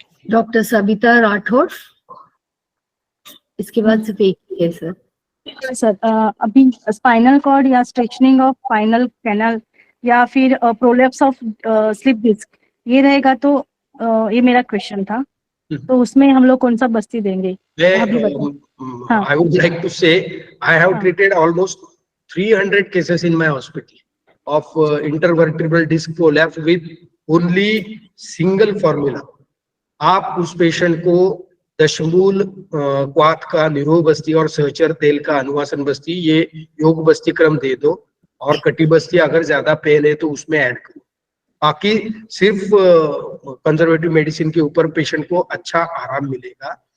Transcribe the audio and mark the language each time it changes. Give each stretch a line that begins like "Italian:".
Hindi: Doctor Savita Rathore, इसके बाद सिर्फ एक ही है सर। सर अभी स्पाइनल कॉर्ड या स्ट्रेचनिंग ऑफ स्पाइनल कैनल या फिर प्रोलैप्स ऑफ स्लिप डिस्क ये रहेगा तो ये मेरा क्वेश्चन था, तो उसमें हम लोग कौन सा बस्ती देंगे? हाँ।
English: I would like to say I have treated almost 300 cases in my hospital of intervertebral disc prolapse with only single formula.
Hindi: आप उस पेशेंट को दशमूल क्वाथ का निरोह बस्ती और सहचर तेल का अनुवासन बस्ती, ये योग बस्ती क्रम दे दो, और कटी बस्ती अगर ज्यादा पेन है तो उसमें ऐड करो। बाकी सिर्फ कंजर्वेटिव मेडिसिन के ऊपर पेशेंट को अच्छा आराम मिलेगा।